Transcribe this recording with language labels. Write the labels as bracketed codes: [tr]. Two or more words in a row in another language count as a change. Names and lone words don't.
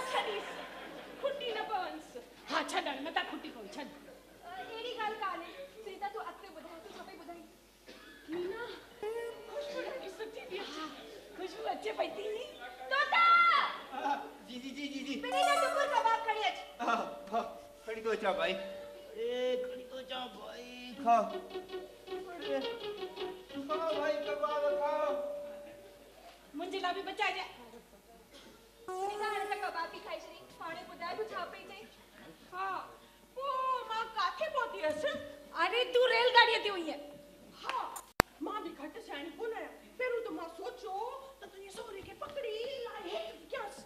[sd] छॾीस खुटी न पवंसि हा छॾ न त खुटी पई छॾ अहिड़ी ॻाल्हि कान्हे सुनीता तू अॻिते ॿुधाए तू छा पई ॿुधाई मीना खुशबू ॾाढी सुठी थी अचे खुशबू अचे पई थी तोता जी बिनी जा टुकुर कबाब खणी अच हाँ खड़ी तो चा भाई अरे खड़ी तो चा भाई खा अरे खा भाई कबाब खा मुंहिंजे लाइ बि बचाए ॾिया सुनीता हाणे त कबाब बि खाई छॾी हाणे ॿुधाए तू छा पई चई हा पोइ मां काथे पहुती हुअसि अरे तू रेलगाॾीअ ते हुई हा मां बि घटि सियाणी कोन आहियां पहिरियों त मां सोचियो त तुंहिंजे सहुरे खे पकड़ी लाहे हेठि कयांसि